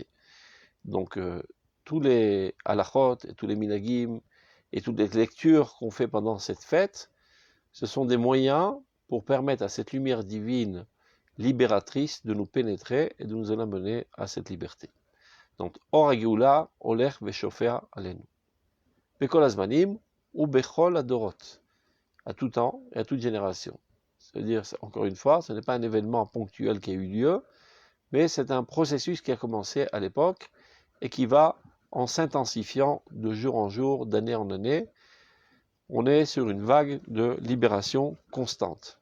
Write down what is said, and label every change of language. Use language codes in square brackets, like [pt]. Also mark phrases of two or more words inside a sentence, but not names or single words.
[fr] Donc, tous les halachot, et tous les minagim, et toutes les lectures qu'on fait pendant cette fête, ce sont des moyens pour permettre à cette lumière divine libératrice de nous pénétrer et de nous amener à cette liberté. [he] Donc, אור גאולה הולך ושופע עלינו. בכל הזמנים ובכל הדורות, [fr] à tout temps et à toute génération. C'est-à-dire, encore une fois, ce n'est pas un événement ponctuel qui a eu lieu, mais c'est un processus qui a commencé à l'époque et qui va en s'intensifiant de jour en jour, d'année en année. On est sur une vague de libération constante.